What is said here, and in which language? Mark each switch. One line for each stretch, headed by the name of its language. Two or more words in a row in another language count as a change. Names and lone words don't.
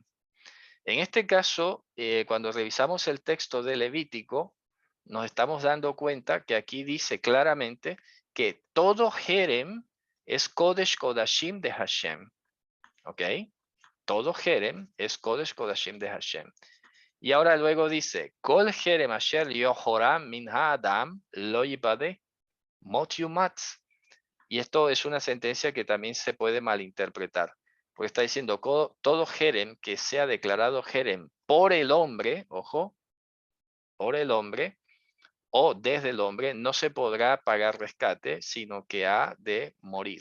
Spanish: En este caso, cuando revisamos el texto de Levítico, nos estamos dando cuenta que aquí dice claramente que todo Jerem es
Hebrew: קודש קודשים
Spanish: de Hashem. ¿Ok? Todo Jerem es
Hebrew: קודש קודשים
Spanish: de Hashem. Y ahora luego dice,
Hebrew: כל חרם אשר יחרם מן אדם לא יפדה מות יומת.
Spanish: Y esto es una sentencia que también se puede malinterpretar. Porque está diciendo, todo Jerem que sea declarado Jerem por el hombre, ojo, por el hombre, o desde el hombre, no se podrá pagar rescate, sino que ha de morir.